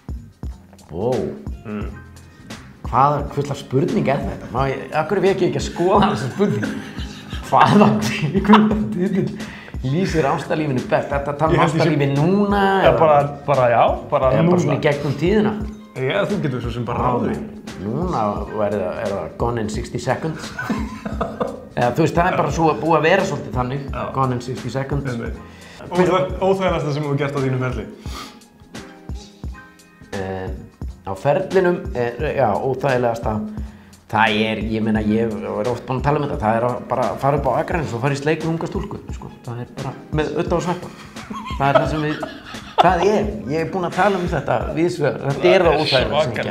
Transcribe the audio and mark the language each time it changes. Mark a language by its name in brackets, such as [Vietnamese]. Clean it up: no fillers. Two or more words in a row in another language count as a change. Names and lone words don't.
[Icelandic] Hvaða fullar spurning er þetta? Af hverju vek ég ekki að skoða þessa spurning? Hvaða kvikmyndatitill lýsir ástarlífinu best? Þetta tala ástarlífi núna? Já, bara núna? Eða bara svona í gegnum tíðina? Já, þú getur svo sem bara ráðið. Núna er það gone in 60 seconds. Eða þú veist, það bara svo búið að vera svolítið þannig. Gone in 60 seconds. Óþægilegasta sem þú hefur gert á þínum ferli? Á ferlinum, óþægilegasta. Það ég meina, ég er oft búinn að tala um þetta, það bara að fara upp á Akranes og fara í sleik með unga stúlku, sko. Það bara með Udda og Sveppa. Það það sem ég er búinn að tala um þetta víðsvegar, þetta það óþægilega sem ég gert.